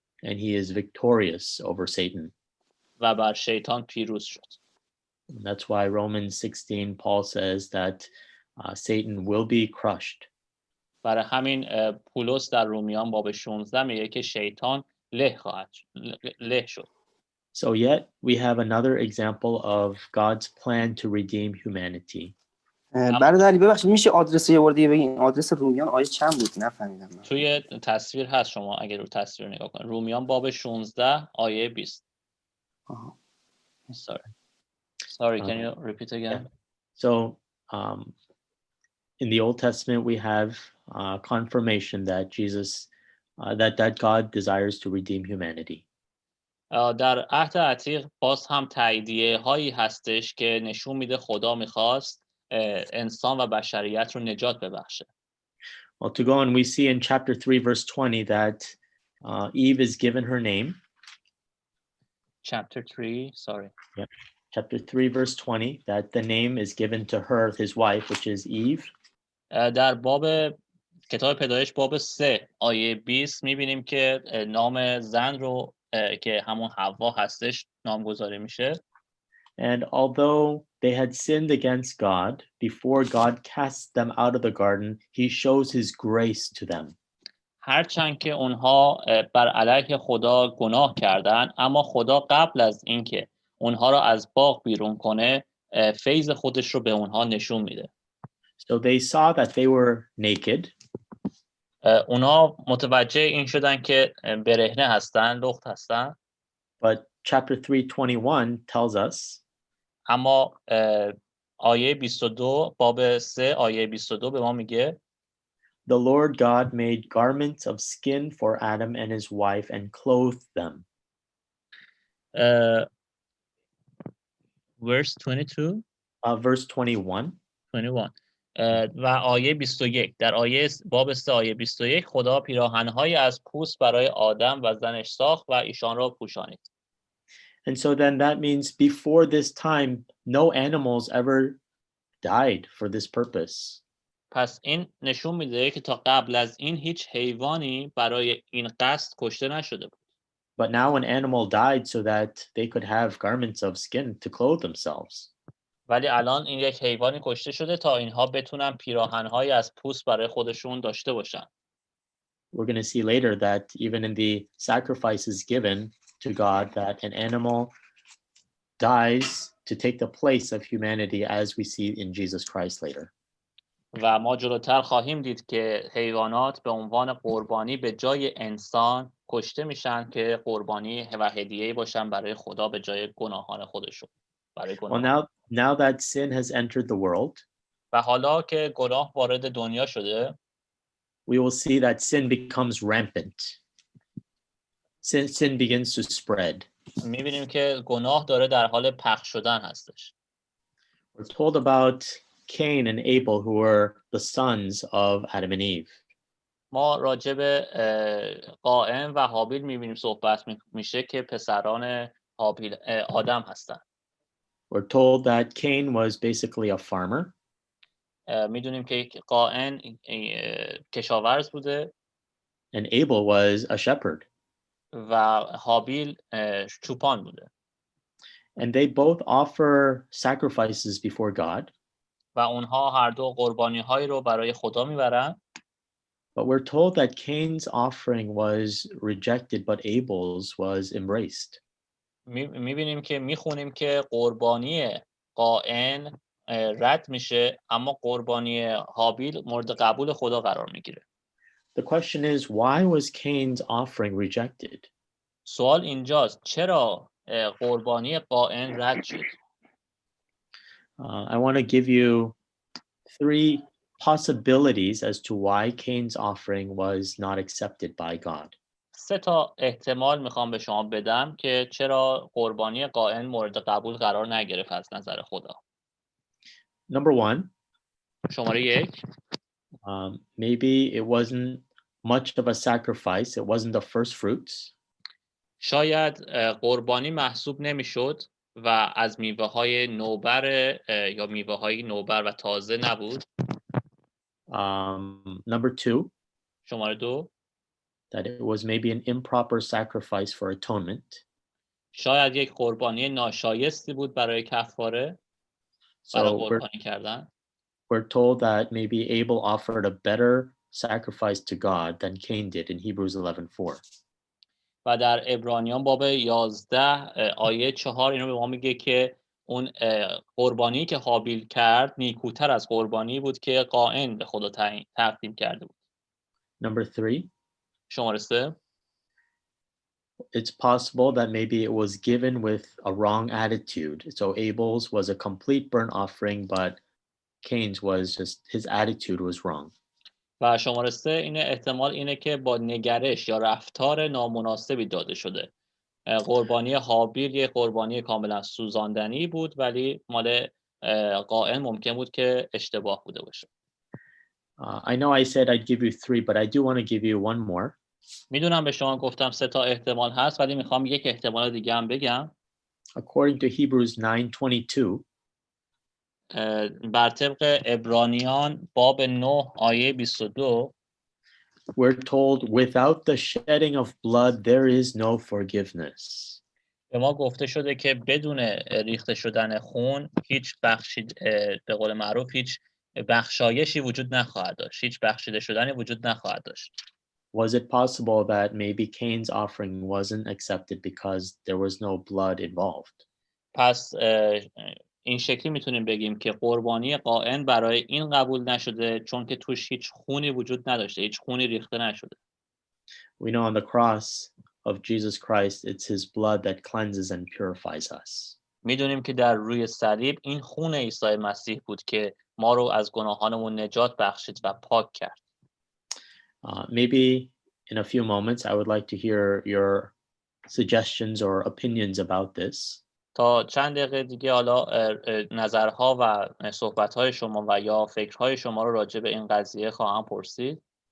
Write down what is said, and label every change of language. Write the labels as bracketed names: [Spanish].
[English] And he is victorious over Satan. [Persian] و بر شیطان پیروز شد. [English] And that's why Romans 16, Paul says that Satan will be crushed. [Persian] برای همین پولس در رومیان باب 16 میگه که شیطان له شد. [English] So yet we have another example of God's plan to redeem humanity. [Persian] برادر علی ببخشید میشه آدرس یه بار دیگه بگین؟ آدرس رومیان آیه چند بود؟ نفهمیدم. توی تصویر هست، شما اگه رو تصویر نگاه کنید. رومیان باب 16 آیه 20. [English] Sorry, can you repeat again? Yeah. So in the Old Testament we have confirmation that Jesus that God desires to redeem humanity. [Persian] در عهد عتیق باز هم تاییدیه هایی هستش که نشون میده خدا میخواست انسان و بشریت رو نجات ببخشه. [English] Well, to go on, we see in chapter 3 verse 20 that Eve is given her name. Chapter 3, sorry. Yeah. Chapter 3 verse 20 that the name is given to her, his wife, which is Eve. [Persian] در باب کتاب پیدایش باب 3 آیه 20 میبینیم که نام زن رو که همون حوا هستش نامگذاری میشه. [English] And although they had sinned against God, before God cast them out of the garden, he shows his grace to them. [Persian] هرچند که اونها بر علیه خدا گناه کردن، اما خدا قبل از اینکه اونها رو از باغ بیرون کنه فیض خودش رو به اونها نشون میده. [English] So they saw that they were naked. [Persian] اونها متوجه این شدن که برهنه هستن، لخت هستن. [English] But chapter 3:21 tells us [Persian] اما آیه 22 باب 3 آیه 22 به ما میگه [English] the Lord God made garments of skin for Adam and his wife and clothed them. verse 22 Verse 21. [Persian] و آیه 21 در آیه باب 3 آیه 21 خدا پیراهن‌های از پوست برای آدم و زنش ساخت و ایشان را پوشانید. [English] And so then that means before this time no animals ever died for this purpose. [Persian] پس این نشون میده که تا قبل از این هیچ حیوانی برای این قصد کشته نشده بود. [English] But now an animal died so that they could have garments of skin to clothe themselves. [Persian] ولی الان این یک حیوانی کشته شده تا اینها بتونن پیراهن‌های از پوست برای خودشون داشته باشن. [English] We're going to see later that even in the sacrifices given to God that an animal dies to take the place of humanity as we see in Jesus Christ later. [Persian] و ما جلوتر خواهیم دید که حیوانات به عنوان قربانی به جای انسان کشته میشن که قربانی و هدیه‌ای باشن برای خدا به جای گناهان خودشون. برای گناه. [English] Well, now that sin has entered the world, [Persian] و حالا که گناه وارد دنیا شده [English] we will see that sin becomes rampant. Sin begins to spread. [Persian] می‌بینیم که گناه داره در حال پخش شدن هستش. [English] We're told about Cain and Abel, who were the sons of Adam and Eve. [Persian] ما راجع به قائن و هابیل می‌بینیم صحبت میشه که پسران هابیل آدم هستن. [English] We're told that Cain was basically a farmer. [Persian] می‌دونیم که قائن کشاورز بوده. [English] And Abel was a shepherd. [Persian] و هابیل چوپان بوده. [English] And they both offer sacrifices before God. [Persian] و اونها هر دو قربانی‌هایی رو برای خدا میبرن. [English] But we're told that Cain's offering was rejected, but Abel's was embraced. [Persian] میبینیم که میخونیم که قربانی قائن رد میشه، اما قربانی هابیل مورد قبول خدا قرار میگیره. [English] The question is, why was Cain's offering rejected? [Persian] سوال اینجاست چرا قربانی قائن رد شد؟ [English] I want to give you 3 possibilities as to why Cain's offering was not accepted by God. [Persian] 3 تا احتمال میخوام به شما بدم که چرا قربانی قائن مورد قبول قرار نگرفت از نظر خدا. [English] Number 1, [Persian] شماره 1 [English] maybe it wasn't much of a sacrifice. It wasn't the first fruits. [Persian] شاید قربانی محسوب نمیشد و از میوه های نوبر یا میوه های نوبر و تازه نبود. [English] Number 2, [Persian] شماره 2 [English] that it was maybe an improper sacrifice for atonement. [Persian] شاید یک قربانی ناشایستی بود برای کفاره، برای [English] So [Persian] قربانی کردن. [English] we're told that maybe Abel offered a better sacrifice to God than Cain did in Hebrews 11:4. [Persian] و در عبرانیان باب 11 آیه 4 اینو به ما میگه که اون قربانی که هابیل کرد نیکوتر از قربانی بود که قائن به خدا تقدیم کرده بود. [English] Number 3, [Persian] شماره 3 [English] it's possible that maybe it was given with a wrong attitude. So Abel's was a complete burnt offering, but Cain's was just his attitude was wrong. [Persian] و شماره 3 اینه احتمال اینه که با نگرش یا رفتار نامناسبی داده شده. قربانی هابیل یه قربانی کاملا سوزاندنی بود، ولی مال قائن ممکن بود که اشتباه بوده باشه. [English] I know I said I'd give you 3, but I do want to give you one more. [Persian] میدونم به شما گفتم 3 تا احتمال هست، ولی میخوام یک احتمال دیگه هم بگم. [English] According to Hebrews 9:22, [Persian] بر طبق عبرانیان باب 9 آیه 22 [English] we're told without the shedding of blood there is no forgiveness. [Persian] به ما گفته شده که بدون ریخته شدن خون هیچ به قول معروف هیچ بخشایشی وجود نخواهد داشت، هیچ بخشیده شدنی وجود نخواهد داشت. [English] Was it possible that maybe Cain's offering wasn't accepted because there was no blood involved? [Persian] پس این شکلی میتونیم بگیم که قربانی قائن برای این قبول نشده چون که توش هیچ خونی وجود نداشته، هیچ خونی ریخته نشده. [English] We know on the cross of Jesus Christ, it's his blood that cleanses and purifies us. [Persian] میدونیم که در روی صلیب این خون عیسی مسیح بود که ما رو از گناهانمون نجات بخشید و پاک کرد. [English] Maybe in a few moments, I would like to hear your suggestions or opinions about this. [Persian] تا چند دقیقه دیگه حالا نظرها و صحبت‌های شما و یا فکرهای شما رو راجع به این قضیه خواهم پرسید.